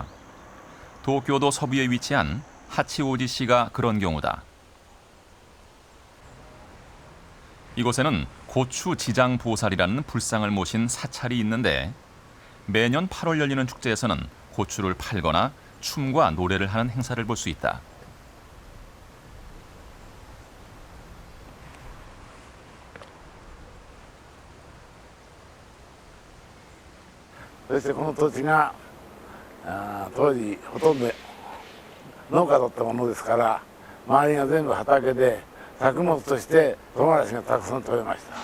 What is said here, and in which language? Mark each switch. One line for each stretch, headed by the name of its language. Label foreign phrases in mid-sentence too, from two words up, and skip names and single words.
Korean: 도쿄도 서부에 위치한 하치오지시가 그런 경우다. 이곳에는 고추 지장보살이라는 불상을 모신 사찰이 있는데 매년 8월 열리는 축제에서는 고추를 팔거나 춤과 노래를 하는 행사를 볼 수 있다.
Japanese: そしてこの土地が当時ほとんど農家だったものですから周りが全部畑で作物として唐辛子がたくさん取れました。